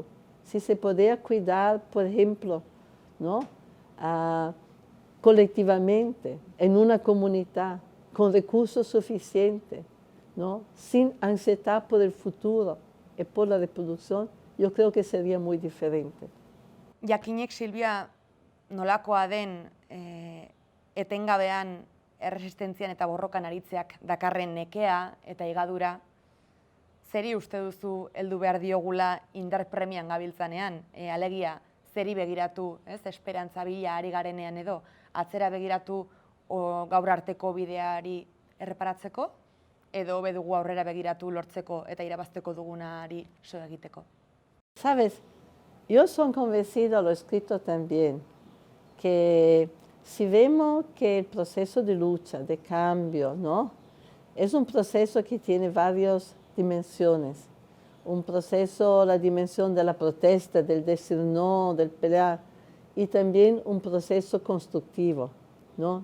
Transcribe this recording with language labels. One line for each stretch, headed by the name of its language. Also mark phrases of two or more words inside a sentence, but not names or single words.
Spanish: Si se podía cuidar, por ejemplo, ¿no?, colectivamente, en una comunidad, con recursos suficientes, ¿no?, sin ansiedad por el futuro y por la reproducción, yo creo que sería muy diferente.
Basque: Jakinek, Silvia, nolakoa den etengabean erresistentzian eta borrokan aritzeak dakarren nekea eta higadura, zeri uste duzu heldu behar diogula indar premian gabiltzanean, alegia zeri begiratu, ez, esperantza bila ari garenean edo, atzera begiratu gaur arteko bideari erreparatzeko, edo hobe dugu aurrera begiratu lortzeko eta irabazteko dugunari so egiteko?
Spanish: Sabes, yo soy convencida, lo he escrito también, que si vemos que el proceso de lucha, de cambio, ¿no?, es un proceso que tiene varias dimensiones. Un proceso, la dimensión de la protesta, del decir no, del pelear, y también un proceso constructivo, ¿no?